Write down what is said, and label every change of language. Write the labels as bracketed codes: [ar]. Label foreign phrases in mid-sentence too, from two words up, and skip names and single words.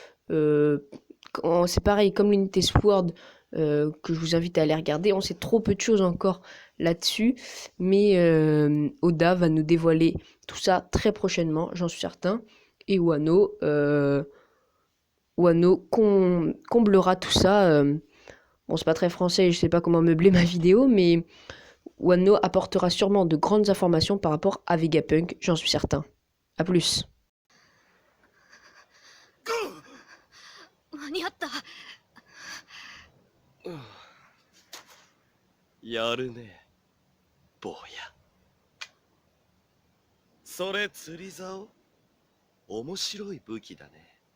[fr] C'est pareil, comme l'unité Sword que je vous invite à aller regarder, on sait trop peu de choses encore là-dessus, mais Oda va nous dévoiler tout ça très prochainement, j'en suis certain, et Wano comblera tout ça. Bon, c'est pas très français, je sais pas comment meubler ma vidéo, mais Wano apportera sûrement de grandes informations par rapport à Vegapunk, j'en suis certain. A plus. [ja] 間に合った。やるね、坊や。それ釣り竿？面白い武器だね。